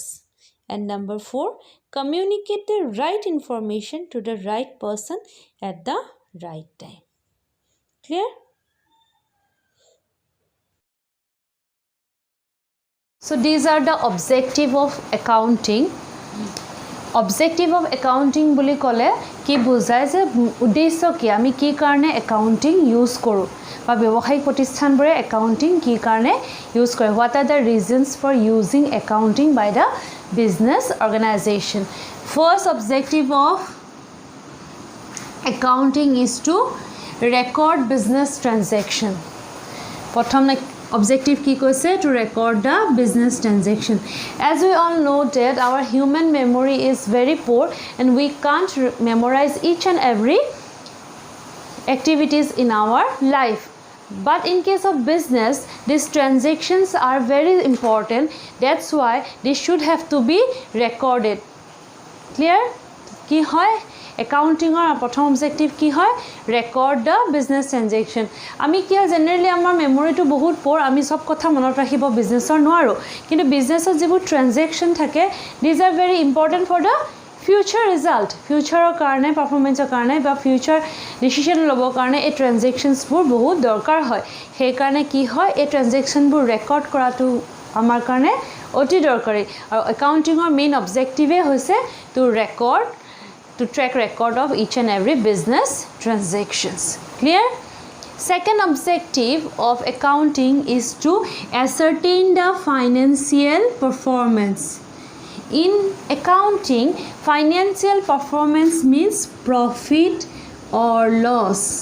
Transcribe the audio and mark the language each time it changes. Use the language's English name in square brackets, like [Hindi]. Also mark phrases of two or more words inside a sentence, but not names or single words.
[English] And number 4, communicate the right information to the right person at the right time. Clear? So these are the objective of accounting. Objective of accounting [Assamese] বুলি ক'লে কি বুজায় যে উদ্দেশ্য কি আমি কি কাৰণে [English] accounting use [Assamese] কৰো বা ব্যৱসায়িক প্ৰতিষ্ঠানবোৰে accounting কি কাৰণে use কৰে [English] what are the reasons for using accounting by the business organization first objective of accounting is to record business transaction [Assamese] প্ৰথম objective কি কৈছে [English] to record the business transaction as we all know that our human memory is very poor and we can't memorize each and every activities in our life but in case of business these transactions are very important that's why they should have to be recorded clear [Assamese] কি হয় [English] accounting or [Assamese] প্ৰথম objective কি হয় [English] record the business transaction [Assamese] আমি কি হয় generally আমাৰ memory to বহুত poor আমি সব কথা মনত ৰাখিব business or নোৱাৰো কিন্তু business ৰ যিবোৰ transaction থাকে [English] these are very important for the future result future [Assamese] ৰ কাৰণে [English] performance [Assamese] ৰ কাৰণে বা [English] future decision [Assamese] ল'বৰ কাৰণে এই [English] transactions [Assamese] বোৰ বহুত দৰকাৰ হয় সেই কাৰণে কি হয় এই transaction বোৰ record কৰাটো আমাৰ কাৰণে অতি দৰকাৰী আৰু [English] accounting ৰ main objective হৈছে to track record of each and every business transactions clear second objective of accounting is to ascertain the financial performance in accounting financial performance means profit or loss